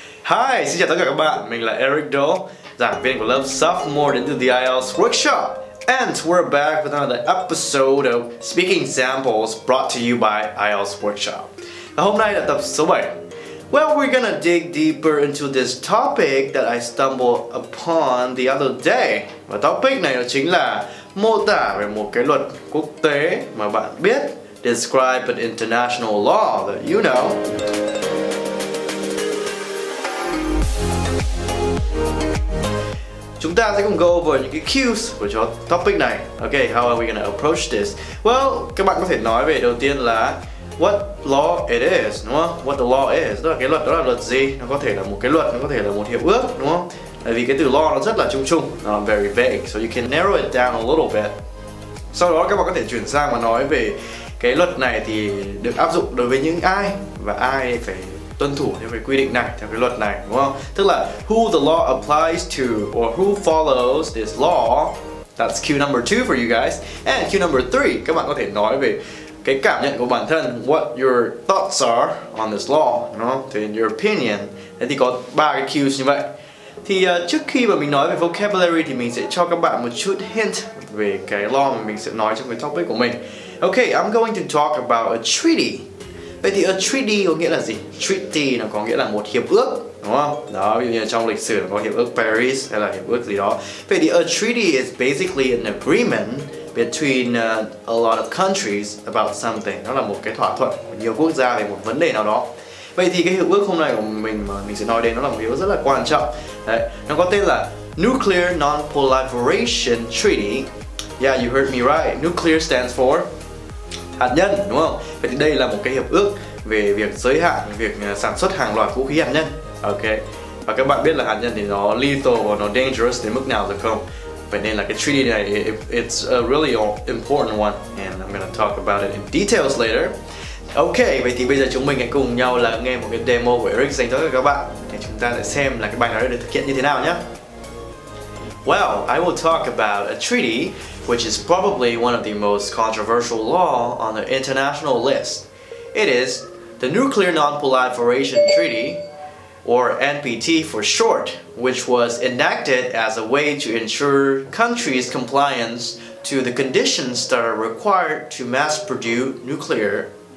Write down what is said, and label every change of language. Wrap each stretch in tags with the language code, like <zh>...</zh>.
<vi>Hi, xin chào tất cả các bạn, mình là Eric Đỗ, giảng viên của lớp Sophomore đến từ The IELTS Workshop.</vi> <en>And we're back with another episode of Speaking Examples brought to you by IELTS Workshop.</en> <vi>Và hôm nay là tập số 7.</vi> <en>Well, we're gonna dig deeper into this topic that I stumbled upon the other day.</en> <vi>Và topic này chính là mô tả về một cái luật quốc tế mà bạn biết.</vi> <en>Describe an international law that you know.</en> <vi>Chúng ta sẽ cùng</vi> <en>go over</en> <vi>những cái cues của cho topic này.</vi> <en>Okay, how are we gonna approach this?</en> <vi>Well, các bạn có thể nói về đầu tiên là</vi> <en>what law it is,</en> <vi>đúng không?</vi> <en>What the law is,</en> <vi>đó là cái luật đó là luật gì? Nó có thể là một cái luật, nó có thể là một hiệp ước, đúng không? Tại vì cái từ law nó rất là chung chung, nó</vi> <en>very vague, so you can narrow it down a little bit.</en> <vi>Sau đó các bạn có thể chuyển sang và nói về cái luật này thì được áp dụng đối với những ai và ai phải tuân thủ theo cái quy định này, theo cái luật này, đúng không? Tức là</vi> <en>who the law applies to or who follows this law. That's cue number 2 for you guys. And cue number 3,</en> <vi>các bạn có thể nói về cái cảm nhận của bản thân,</vi> <en>what your thoughts are on this law,</en> <vi>đúng không?</vi> <en>So in your opinion.</en> <vi>Thế thì có 3 cái cues như vậy. Thì trước khi mà mình nói về vocabulary thì mình sẽ cho các bạn một chút hint về cái law mà mình sẽ nói trong cái topic của mình.</vi> <en>Okay, I'm going to talk about a treaty.</en> <vi>Vậy thì a treaty có nghĩa là gì? Treaty nó có nghĩa là một hiệp ước, đúng không? Đó, ví dụ như trong lịch sử nó có hiệp ước Paris hay là hiệp ước gì đó. Vậy thì</vi> <en>a treaty is basically an agreement between a lot of countries about something.</en> <vi>Nó là một cái thỏa thuận của nhiều quốc gia về một vấn đề nào đó. Vậy thì cái hiệp ước hôm nay của mình mà mình sẽ nói đến nó là một hiệp ước rất là quan trọng. Đấy, nó có tên là Nuclear Non-Proliferation Treaty.</vi> <en>Yeah, you heard me right. Nuclear stands for</en> <vi>hạt nhân, đúng không? Vậy thì đây là một cái hiệp ước về việc giới hạn việc sản xuất hàng loạt vũ khí hạt nhân. Ok. Và các bạn biết là hạt nhân thì nó lethal và nó dangerous đến mức nào rồi không? Vậy nên là cái treaty này</vi> <en>it's a really important one and I'm gonna talk about it in details later.</en> <vi>Ok, vậy thì bây giờ chúng mình hãy cùng nhau là nghe một cái demo của Eric dành cho các bạn để chúng ta sẽ xem là cái bài nói được thực hiện như thế nào nhé.</vi> <en>Well, I will talk about a treaty which is probably one of the most controversial law on the international list. It is the Nuclear Non-Proliferation Treaty, or NPT for short, which was enacted as a way to ensure countries' compliance to the conditions that are required to mass-produce nuclear.</en>